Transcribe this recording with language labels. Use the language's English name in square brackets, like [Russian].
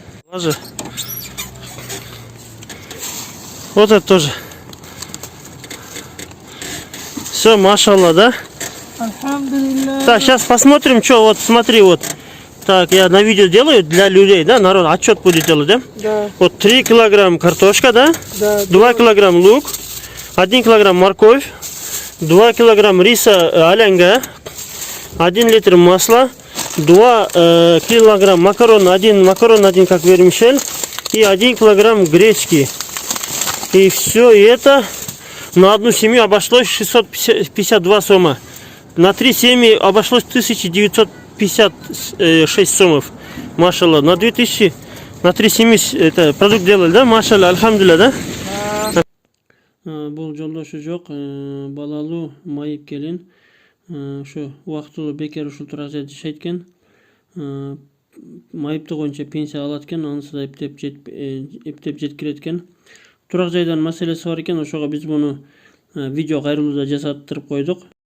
[Russian] Ложи. Вот это тоже. Все, машалла, да? [Arabic] Альхамдулилlah. [Russian] Так, сейчас посмотрим, что вот, смотри, вот. Так, я на видео делаю для людей, да, народ, отчет будет делать, да? Да. Вот 3 килограмм картошка, да? Да. 2 килограмм лук, 1 килограмм морковь, 2 килограмм риса алянга, 1 литр масла, 2 килограмм макарон, один как вермишель, и 1 килограмм гречки. И все это на одну семью обошлось 652 сома. На 3 семьи обошлось 1956 сомов. Машалла. На 2000, на 3 семьи это продукт делали, да? Машалла, альхамдулилля, да? [Kyrgyz] Бұл жолдошу жок, балалуу майып келин. Ошо убактылуу бекер ушул турак жерде жашайт экен. Майыпты боюнча пенсия алат экен, анысы да эптеп жеткирет экен. Турак жайдан маселеси бар экен, ошого биз муну видео кайрылууда жасаттырып койдук.